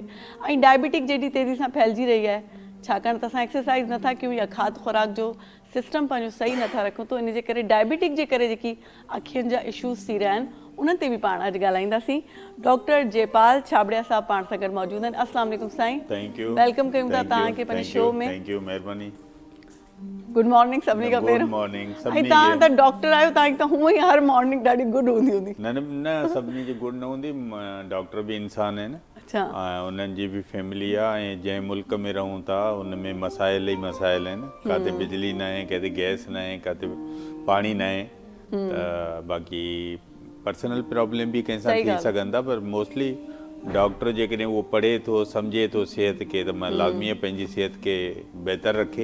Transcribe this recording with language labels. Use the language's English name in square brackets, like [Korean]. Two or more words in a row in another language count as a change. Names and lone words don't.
[Sindhi] ऐं डायबिटिक जेॾी तेज़ी सां फैलिजी रही आहे, छाकाणि त असां एक्सरसाइज़ नथा कयूं या खाद खुराक जो सिस्टम पंहिंजो सही नथा रखूं, त इन जे करे डायबिटिक जे करे जेकी अखियुनि जा इशूज़ थी रहिया आहिनि उन्हनि ते बि पाण अॼु ॻाल्हाईंदासीं। डॉक्टर जयपाल छाबड़िया साहब पाण सां गॾु मौजूदु आहिनि। [Arabic] السلام عليكم سائیں. [English] thank you. [Sindhi] वेलकम कयूं था तव्हांखे पंहिंजे शो में। [English] thank you, महिरबानी। good morning [Sindhi] सभिनी खां पहिरियों। [English] good morning [Sindhi] ऐं सभिनी तव्हां खे। त डॉक्टर आहियो, तव्हांजी त हूअं ई हर मॉर्निंग ॾाढी गुड हूंदी हूंदी। न सभिनी जी गुड न हूंदी, डॉक्टर बि इंसान आहिनि। अच्छा। ऐं उन्हनि जी बि फैमिली आहे, ऐं जंहिं मुल्क में रहूं था उन में मसाइल ई मसाइल आहिनि। किथे बिजली न आहे, किथे गैस न आहे, किथे पाणी न आहे, त बाक़ी [English] personal problem [Sindhi] बि कंहिंसां थी सघनि था, पर मोस्टली डॉक्टर जेकॾहिं उहो पढ़े थो सम्झे थो सिहत खे, त मां लाज़मी पंहिंजी सिहत खे बहितर रखे।